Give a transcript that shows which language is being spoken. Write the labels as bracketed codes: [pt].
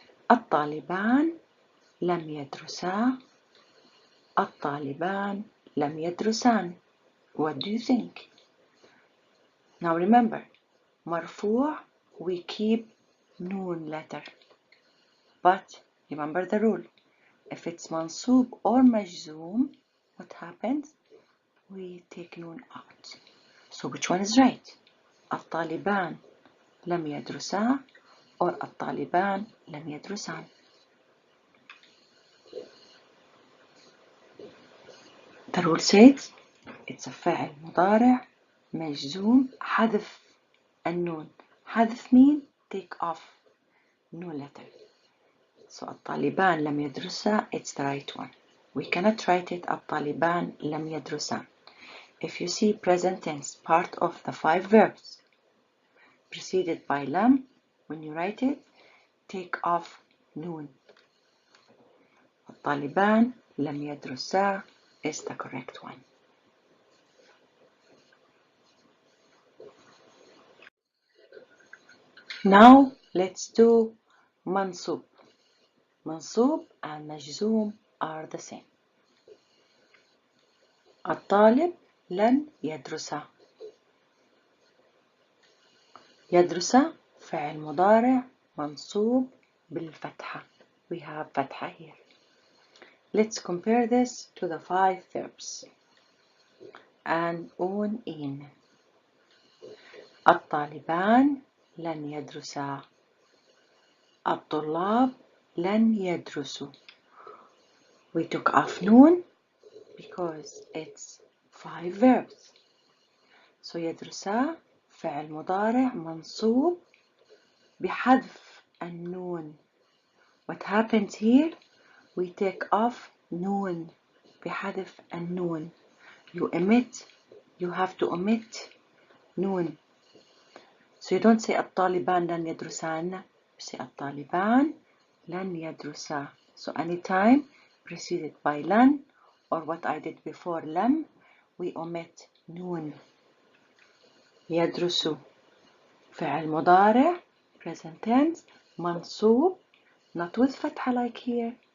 [ar] الطالبان لم يدرسا. الطالبان لم يدرسان. [en] What do you think? Now remember, مرفوع we keep noon letter. But remember the rule. If it's منصوب or مجزوم, what happens? We take noon out. So which one is right? [ar] الطالبان لم يدرسا or الطالبان لم يدرسان. [en] The rule says it's a [ar] فعل مضارع مجزوم حذف النون. [en] حذف mean take off noon letter. So [ar] الطالبان لم يدرسا, [en] it's the right one. We cannot write it [ar] الطالبان لم يدرسان. [en] If you see present tense part of the 5 verbs preceded by lam, when you write it, take off noon. [ar] الطالبان لم يدرسا [en] is the correct one. Now let's do منصوب. منصوب and مجزوم are the same. [ar] الطالب لن يدرسا. يدرس فعل مضارع منصوب بالفتحة. [en] We have فتحة here. Let's compare this to the 5 verbs. an, on, in. [ar] الطالبان لن يدرسا. الطلاب لن يدرسوا. [en] We took off noon because it's 5 verbs. [ar] So يدرسا فعل مضارع منصوب بحذف النون. [en] What happens here? We take off noon [ar] بحذف النون. [en] You have to omit noon. So you don't say [ar] الطالبان لن يدرسان. [en] You say [ar] الطالبان لن يدرسا. [en] So anytime preceded by لن or what I did before لم, we omit noon. [ar] يدرسوا فعل مضارع [en] present tense منصوب, not with فتحة like here.